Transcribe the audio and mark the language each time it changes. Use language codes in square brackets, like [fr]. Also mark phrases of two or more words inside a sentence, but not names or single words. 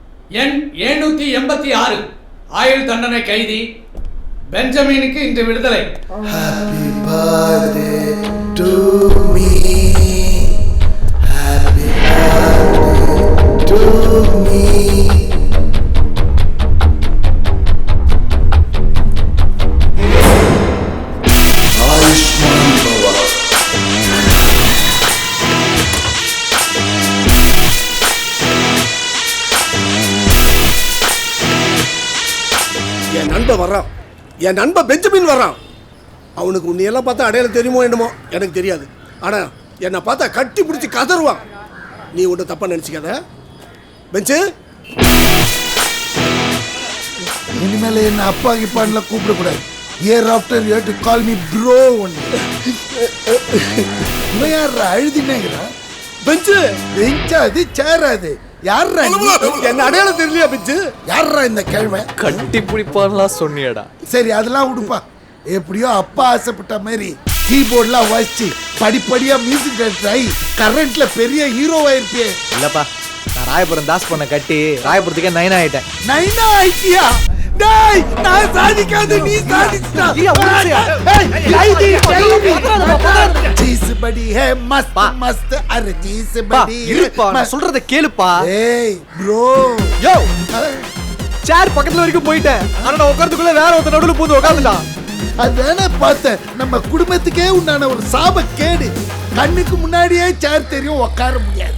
[ta] எண் 786 ஆயுள் தண்டனை கைதி பெஞ்சமினுக்கு இன்று விடுதலை. [en] Happy birthday to me. Happy birthday to me. [hi] आयुष्मान भव. [ta] என் நண்பன் வர்றான், என் நண்பன் பெஞ்சமின் வர்றான். அவனுக்கு உன்னையெல்லாம் பார்த்தா அடையாளம் தெரியுமோ என்னமோ எனக்கு தெரியாது. ஆனால் என்னை பார்த்தா கட்டி பிடிச்சி கதறுவான். நீ ஒன்றும் தப்பாக நினச்சிக்காத. பெஞ்சு, இனிமேல் என்ன அப்பா கிப்பான்ல கூப்பிடக்கூடாது. [en] year after you to call me bro ஒன்று. இவன் யாரா அழுதினேங்கிறா? [ta] பெஞ்சு பெஞ்சாது சேராது. யாரா என்ன அடையாளம் தெரியலையா? பெஞ்சு யாரா இந்த கேள்வி? கட்டி பிடிப்பான்லாம் சொன்னியடா. சரி அதெல்லாம் விடுப்பா. எப்படியோ அப்பா ஆசைப்பட்ட மாதிரி கீபோர்ட்லாம் வாசிச்சு படிப்படியா [en] music director [ta] ஆகி கரண்ட்ல பெரிய ஹீரோவா இருப்பே. இல்லப்பா, நான் ராயபுரம் தாஸ் பண்ண கட்டி ராயபுரத்துக்கே 9 ஆயிட்டேன். 9 ஆயிட்டியா? டேய் நான் சாதிக்காத நீ சாதிச்சா. [hi] चीज बड़ी है मस्त मस्त अरे चीज बड़ी [ta] இருப்பா, நான் சொல்றத கேளுப்பா. ஏய் ப்ரோ, யோ சேர் பக்கத்துல வரைக்கும் போயிட்டேன். ஆனா நான் உட்கார்றதுக்குள்ள வேற ஒருத்தர் நடுவுல பூந்து உட்கார்ந்துட்டான். அதானே பார்த்தேன். நம்ம குடும்பத்துக்கே உண்டான ஒரு சாபக்கேடு. கண்ணுக்கு முன்னாடியே சேர் தெரியும், உட்கார முடியாது.